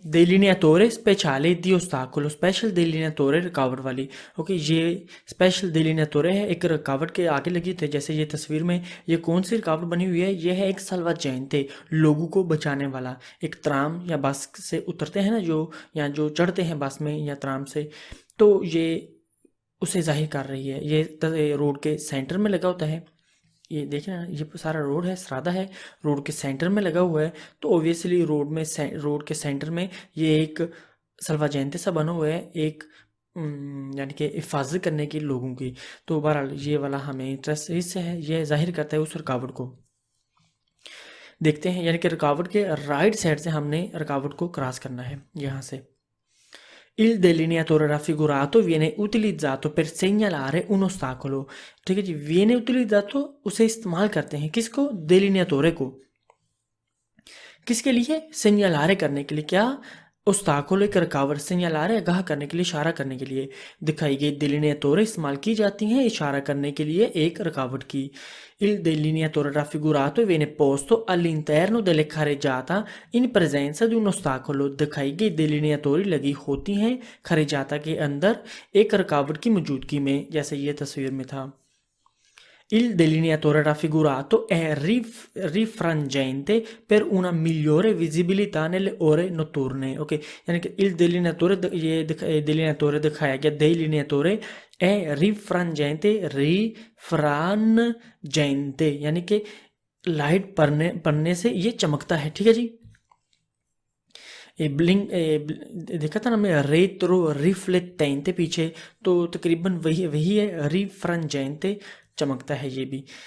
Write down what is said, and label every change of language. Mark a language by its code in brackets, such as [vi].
[it] delineatore speciale di ostacolo, [hi] special delineatore रुकावट वाली। Okay, ये स्पेशल delineatore है, एक रुकावट के आगे लगी थे। जैसे ये तस्वीर में ये कौन सी रुकावट बनी हुई है, ये है एक salvagente, लोगों को बचाने वाला। एक ट्राम या बस से उतरते हैं ना जो, या जो चढ़ते हैं बस में या ट्राम से, तो ये उसे जाहिर कर रही है। ये रोड के सेंटर में लगा होता है। ये देखें ना, ये सारा रोड है, सरादा है, रोड के सेंटर में लगा हुआ है। तो ऑब्वियसली रोड के सेंटर में ये एक सल्वाजेंते सा बना हुआ है, एक यानी कि हिफाजत करने की लोगों की। तो बहरहाल ये वाला हमें इंटरेस्ट इससे है, ये जाहिर करता है उस रुकावट को। देखते हैं, यानी कि रुकावट के राइट साइड से हमने रुकावट को क्रॉस करना है यहाँ से। [it] Il delineatore raffigurato viene utilizzato per segnalare un ostacolo। [hi] ठीक है जी, [it] viene utilizzato [hi] उसे इस्तेमाल करते हैं, किसको? delineatore को। किसके लिए? segnalare करने के लिए। क्या? ostacolo एक रुकावट, segnalare आगाह करने के लिए, इशारा करने के लिए। दिखाई गई delineatore इस्तेमाल की जाती हैं इशारा करने के लिए एक रुकावट की। [it] Il delineatore raffigurato viene posto all'interno delle carreggiata in presenza di un ostacolo। [hi] दिखाई गई delineatori लगी होती हैं खरेजाता के अंदर एक रुकावट की मौजूदगी में, जैसे ये तस्वीर में था। [it] Il delineatore raffigurato è rifrangente per una migliore visibilità nelle ore notturne। [hi] Okay, यानी कि [it] il delineatore delineatore [hi] दिखाया गया delineatore [it] è rifrangente, [hi] रिफ्रांजेंटे यानी कि लाइट पड़ने से ये चमकता है। ठीक है जी। देखा था ना हमने रेट्रो रिफ्लेक्टेंटे पीछे, तो तकरीबन वही है, रिफ्रंजेंटे चमकता है ये भी।